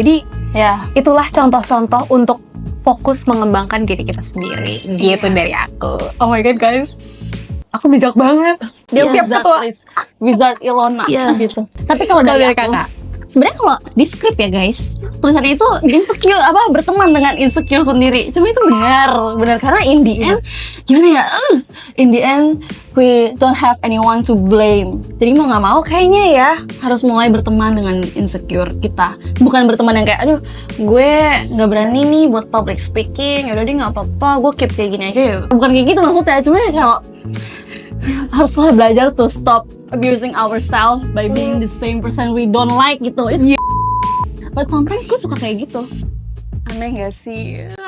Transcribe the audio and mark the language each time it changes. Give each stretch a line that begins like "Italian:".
Indonesian: Jadi itulah contoh-contoh untuk fokus mengembangkan diri kita sendiri gitu dari aku.
English: Oh my god
Indonesian: guys, aku bijak banget. Dia siap ketua Wizard Ilona gitu. Tapi kalau dari kakak, sebenarnya kalau di skrip ya guys, tulisannya itu insecure, berteman dengan insecure sendiri. Cuma itu benar karena
English: in the end
Indonesian: gimana ya?
English: In the end we don't have anyone to blame.
Indonesian: Jadi mau nggak mau kayaknya ya harus mulai berteman dengan insecure kita. Bukan berteman yang kayak aduh gue nggak berani nih buat public speaking. Yaudah deh nggak apa-apa, gue keep kayak gini aja ya. Bukan kayak gitu maksudnya. Cuma ya kalau haruslah belajar
English: to stop abusing ourselves by being the same person we don't like
Indonesian: gitu.
English: But sometimes
Indonesian: gue suka kayak gitu. Aneh gak sih?